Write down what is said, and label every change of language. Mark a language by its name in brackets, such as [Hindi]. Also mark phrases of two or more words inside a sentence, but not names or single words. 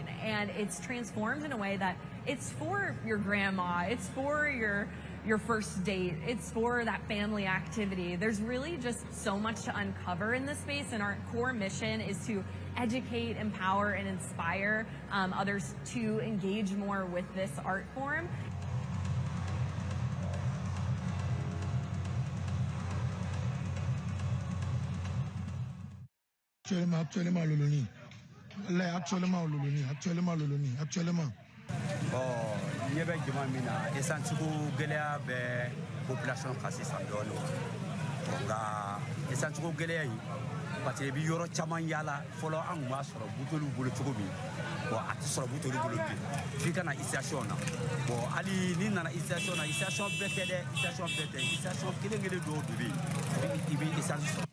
[English] And it's transformed in a way that it's for your grandma, it's for your first date, it's for that family activity. There's really just so much to uncover in this space, and our core mission is to educate, empower, and inspire others to engage more with this art form. [Bambara] Actuellement. Nye bɛ jama min na esantigiw gɛlɛya bɛ population kan sisan dɔɔnin nka esantigiw gɛlɛya in [French] parce que [Bambara] i bɛ yɔrɔ caman yaala fɔlɔ an tun b'a sɔrɔ buteliw bolo cogo min a tɛ sɔrɔ buteliw bolo bi f'i ka na station na hali n'i nana station na station bɛɛ tɛ dɛ station kelen kelen dɔw de bɛ yen i bɛ essence sɔrɔ.